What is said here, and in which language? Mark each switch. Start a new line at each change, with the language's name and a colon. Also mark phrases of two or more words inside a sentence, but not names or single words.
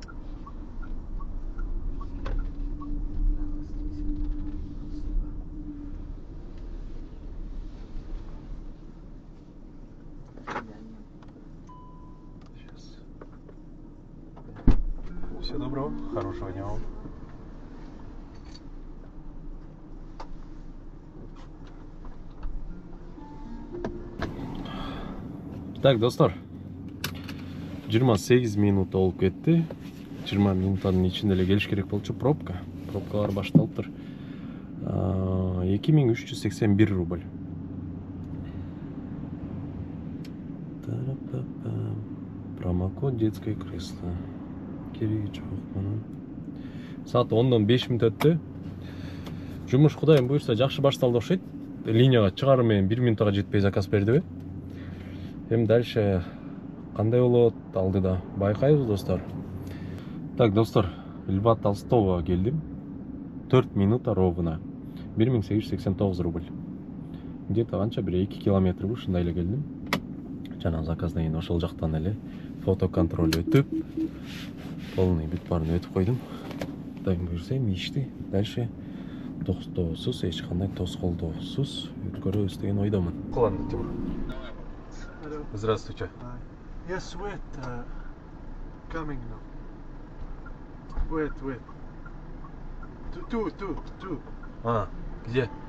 Russian: Сейчас. Всего доброго, хорошего дня вам. Так,
Kyrgyz: достор, 28 минут болуп кетти. 20 минуттан ичинде эле келиш керек болчу. Пробкалар башталыптыр.
Russian: 2381 рубль. Промокод детское кресло.
Kyrgyz: Кереги жок мунун. Саат 10-дон 5 мүнөт өттү. Жумуш Кудайым буйрса жакшы башталды окшойт. Линияга чыгаруу менен 1 минутка жетпей заказ бердиби? Эми дальше кандай болот алдыда байкайбыз достор. Так, достор, Льва Толстого келдим.
Russian: 4 минута ровно. 1889 рубль.
Kyrgyz: Где-то канча бир 2 километр ушундай эле келдим. Жана заказдан кийин ошол жактан эле фотоконтроль өтүп, полный бүт баарын өтүп койдум. Кудайым буйрса эми ишти дальше токтоосуз, эч кандай тоскоолдоосуз өткөрөбүз деген ойдомун. Куланды, Тимур.
Russian: Здравствуйте.
English: Yes, wait. Coming now. Wait. Two.
Russian: Где?